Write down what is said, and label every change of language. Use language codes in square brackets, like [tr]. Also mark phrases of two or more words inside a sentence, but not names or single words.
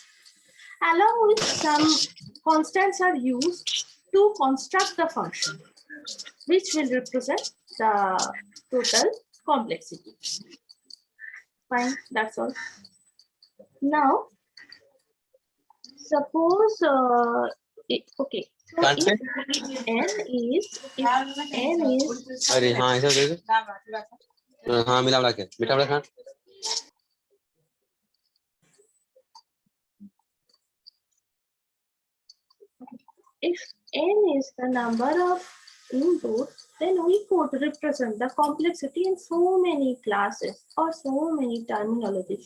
[en] Along with some constants are used to construct the function, which will represent the total complexity. Fine, that's all. Now, suppose, okay, so if n is, [hi] अरे हाँ ऐसा दे दे हाँ मिला बड़ा के बेटा बड़ा खा [en] if n is the number of input, then we could represent the complexity in so many classes or so many terminologies.